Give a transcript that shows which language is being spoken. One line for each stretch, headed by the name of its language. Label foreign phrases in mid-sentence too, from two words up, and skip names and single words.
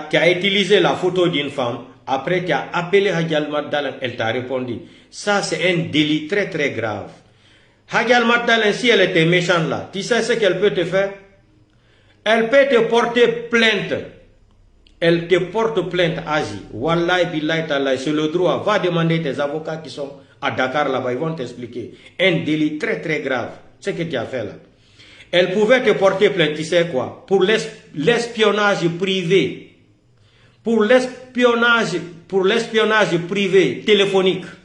French: Tu as utilisé la photo d'une femme, après tu as appelé Hadjalma Toudalen, elle t'a répondu. Ça c'est un délit très très grave. Hadjalma Toudalen, si elle était méchante là, tu sais ce qu'elle peut te faire? Elle peut te porter plainte. Elle te porte plainte, Azi.
Arabic: والله بالله تالله,
French: c'est le droit. Va demander tes avocats qui sont à Dakar là-bas, ils vont t'expliquer. Un délit très très grave, ce que tu as fait là. Elle pouvait te porter plainte, tu sais quoi? Pour l'espionnage privé. Pour l'espionnage privé téléphonique.